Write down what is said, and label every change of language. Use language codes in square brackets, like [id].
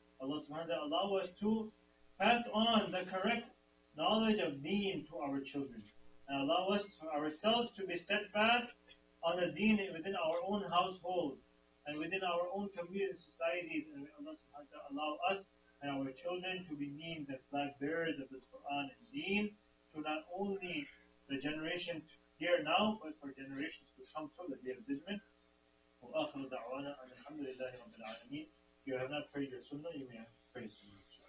[en] Allah subhanahu wa ta'ala allow us to pass on the correct knowledge of deen to our children, and allow us ourselves to be steadfast on the deen within our own household and within our own community societies, and Allah subhanahu wa ta'ala allow allow us and our children to be named as flag bearers of this Quran and Deen to not only the generation here now, but for generations to come till the day of judgment. [ar] وآخر دعوانا أن الحمد لله رب العالمين. [en] If you have not prayed your sunnah, you may have prayed sunnah.